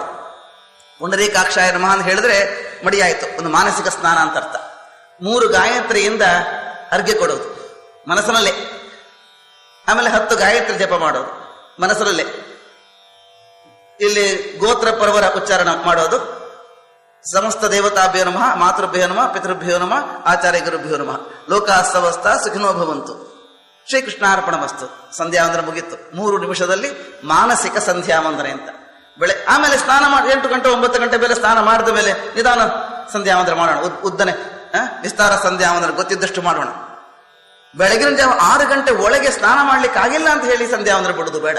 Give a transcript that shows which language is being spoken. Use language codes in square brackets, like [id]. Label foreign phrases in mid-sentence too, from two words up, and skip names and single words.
[sa] ಪುಂಡರೀಕಾಕ್ಷಾಯ ನಮಃ [kn] ಅಂತ ಹೇಳಿದ್ರೆ ಮಡಿಯಾಯಿತು, ಒಂದು ಮಾನಸಿಕ ಸ್ನಾನ ಅಂತ ಅರ್ಥ. 3 ಗಾಯತ್ರಿಯಿಂದ ಅರ್ಘ್ಯ ಕೊಡೋದು ಮನಸ್ಸಿನಲ್ಲೇ. ಆಮೇಲೆ 10 ಗಾಯತ್ರಿ ಜಪ ಮಾಡೋದು ಮನಸ್ಸಿನಲ್ಲೇ. ಇಲ್ಲಿ ಗೋತ್ರ ಪರ್ವರ ಉಚ್ಚಾರಣ ಮಾಡೋದು. [sa] समस्त देवताभ्यो नमः, मातृभ्यो नमः, पितृभ्यो नमः, आचार्य गुरुभ्यो नमः, लोकास्तवस्थ सुखिनो भवन्तु, श्रीकृष्णार्पणमस्तु. [kn] ಸಂಧ್ಯಾ ವಂದನೆ ಮುಗಿತ್ತು. 3 ನಿಮಿಷದಲ್ಲಿ ಮಾನಸಿಕ ಸಂಧ್ಯಾ ವಂದನೆ ಅಂತ. ಆಮೇಲೆ ಸ್ನಾನ ಮಾಡಿ 8 ಗಂಟೆ 9 ಗಂಟೆ ಮೇಲೆ ಸ್ನಾನ ಮಾಡಿದ ಮೇಲೆ ನಿಧಾನ ಸಂಧ್ಯಾ ವಂದನೆ ಮಾಡೋಣ. ಉದ್ದನೆ ವಿಸ್ತಾರ ಸಂಧ್ಯಾ ವಂದನೆ ಗೊತ್ತಿದ್ದಷ್ಟು ಮಾಡೋಣ. ಬೆಳಗಿನ ಜಾವ 6 ಗಂಟೆ ಒಳಗೆ ಸ್ನಾನ ಮಾಡ್ಲಿಕ್ಕೆ ಆಗಿಲ್ಲ ಅಂತ ಹೇಳಿ ಸಂಧ್ಯಾ ವಂದನೆ ಬಿಡುದು ಬೇಡ.